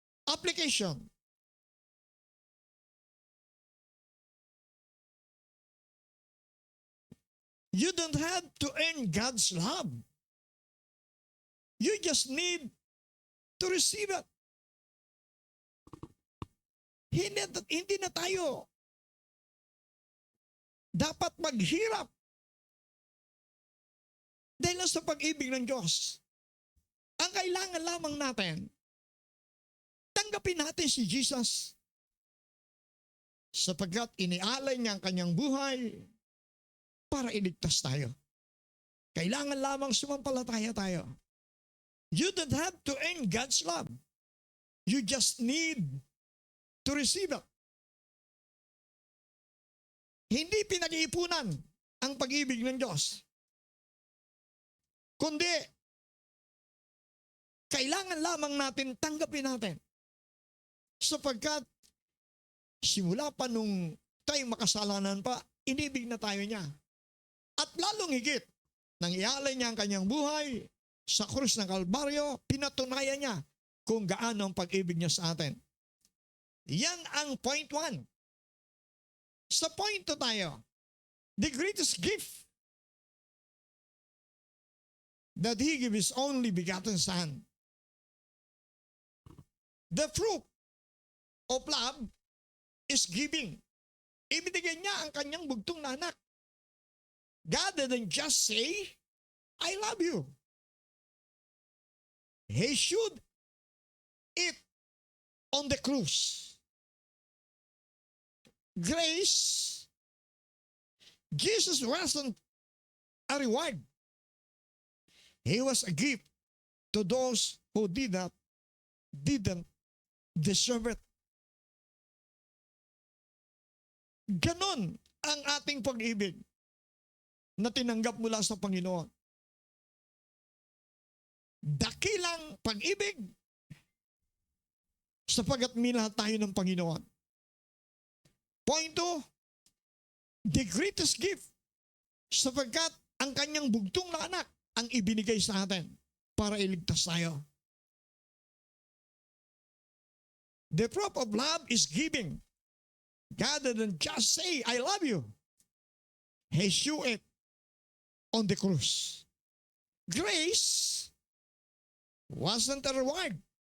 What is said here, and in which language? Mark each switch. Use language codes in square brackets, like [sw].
[en] Application. You don't have to earn God's love. You just need to receive it. [tl] Hindi na tayo dapat maghirap dahil sa pag-ibig ng Diyos. Ang kailangan lamang natin, tanggapin natin si Jesus sapagkat inialay niya ang kanyang buhay para iligtas tayo. Kailangan lamang sumampalataya tayo. [en] You don't have to earn God's love. You just need to receive it. [tl] Hindi pinag-iipunan ang pag-ibig ng Diyos. Kundi, kailangan lamang natin tanggapin natin. Sapagkat simula pa nung tayo makasalanan pa, inibig na tayo niya. At lalong higit, nang ialay niya ang kanyang buhay sa krus ng Kalbaryo, pinatunayan niya kung gaano ang pag-ibig niya sa atin. Yan ang point 1. Sa [en] point 2 [tl] tayo, [en] the greatest gift that He gave His only begotten Son. The fruit of love is giving. [tl] Ibinigay niya ang kanyang bugtong na anak. [en] God didn't just say, I love you. He should it on the cross. Grace, Jesus wasn't a reward. He was a gift to those who didn't deserve it. [tl] Ganon ang ating pag-ibig na tinanggap mula sa Panginoon. Dakilang pag-ibig sapagat minahal tayo ng Panginoon. [en] Point 2, the greatest gift [tl] sapagkat ang kanyang bugtong na anak ang ibinigay sa atin para iligtas tayo. [en] The proof of love is giving. God didn't just say, I love you. He showed it on the cross. Grace wasn't a reward.